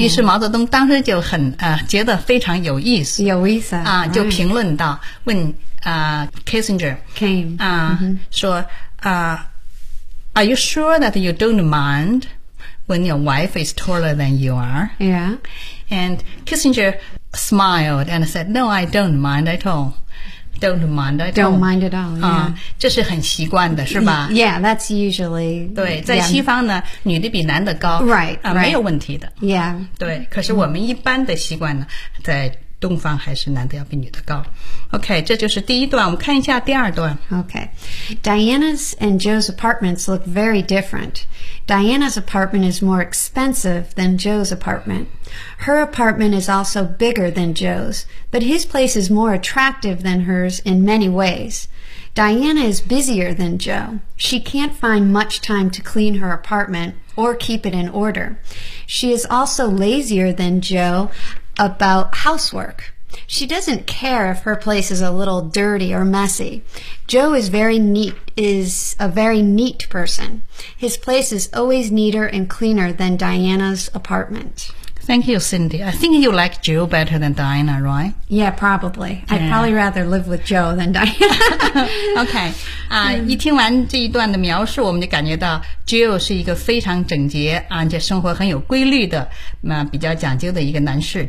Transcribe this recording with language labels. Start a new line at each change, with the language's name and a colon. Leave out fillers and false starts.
Chinese: 于是毛泽东当时就很觉得非常有意思。有意思。啊，就评论到、
English: right.
Chinese: 问Kissinger
English: came
Chinese: 说
English: Are you sure that you don't mind when your wife is taller than you are? Yeah. And Kissinger smiled and said, No, I don't mind at all. Don't mind at all. Don't mind at all.、Yeah.
Chinese: 这是很习惯的是吧
English: Yeah, that's usually.
Chinese: 对在西方呢、
English: yeah.
Chinese: 女的比男的高
English: right, right.
Chinese: 没有问题的。
English: Yeah.
Chinese: 对可是我们一般的习惯呢在东方还是男的要比女的高。 OK, 这就是第一段我们看一下第二段。
English: OK, Diana's and Joe's apartments look very different. Diana's apartment is more expensive than Joe's apartment. Her apartment is also bigger than Joe's, but his place is more attractive than hers in many ways. Diana is busier than Joe. She can't find much time to clean her apartment or keep it in order. She is also lazier than Joe about housework. She doesn't care if her place is a little dirty or messy. Joe is a very neat person. His place is always neater and cleaner than Diana's apartment. Thank you, Cindy. I think you like Joe better than Diana, right? Yeah, probably. Yeah. I'd probably rather live with Joe than Diana. Okay.
Chinese: 一听完这一段的描述，我们就感觉到 Joe 是一个非常整洁，而且生活很有规律的，比较讲究的一个男士。